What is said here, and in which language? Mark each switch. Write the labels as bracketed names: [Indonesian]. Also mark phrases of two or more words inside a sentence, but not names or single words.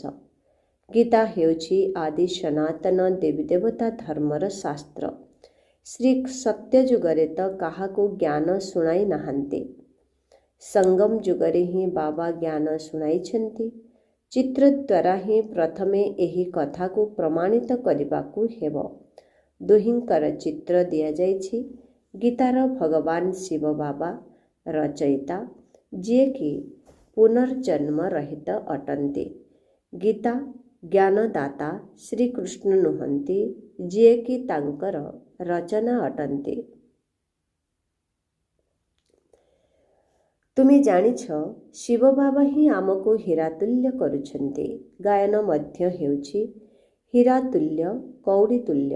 [Odia] ଗୀତା ହେଉଛି ଆଦି ସନାତନ ଦେବୀ ଦେବତା ଧର୍ମର ଶାସ୍ତ୍ର। ଶ୍ରୀ ସତ୍ୟ ଯୁଗରେ ତ କାହାକୁ ଜ୍ଞାନ ଶୁଣାଇ ନାହାନ୍ତି। ସଙ୍ଗମ ଯୁଗରେ ହିଁ ବାବା ଜ୍ଞାନ ଶୁଣାଇଛନ୍ତି। ଚିତ୍ର ଦ୍ୱାରା ହିଁ ପ୍ରଥମେ ଏହି କଥା କୁ ପ୍ରମାଣିତ କରିବାକୁ ହେବ। ଦୁହିଁଙ୍କର ଚିତ୍ର ଦିଆ ଯାଇଛି। ଗୀତାର ଭଗବାନ ଶିବ ବାବା ରଚୟିତା ଯେ କି ପୁନର୍ଜନ୍ମ ରହିତ ଅଟନ୍ତି। ଗୀତା ଜ୍ଞାନଦାତା ଶ୍ରୀକୃଷ୍ଣ ନୁହନ୍ତି ଯେ କି ତାଙ୍କର ରଚନା ଅଟନ୍ତି। ତୁମେ ଜାଣିଛ ଶିବ ବାବା ହିଁ ଆମକୁ ହୀରାତୁଲ୍ୟ କରୁଛନ୍ତି। ଗାୟନ ମଧ୍ୟ ହେଉଛି ହୀରାତୁଲ୍ୟ କଉଡ଼ିତୁଲ୍ୟ।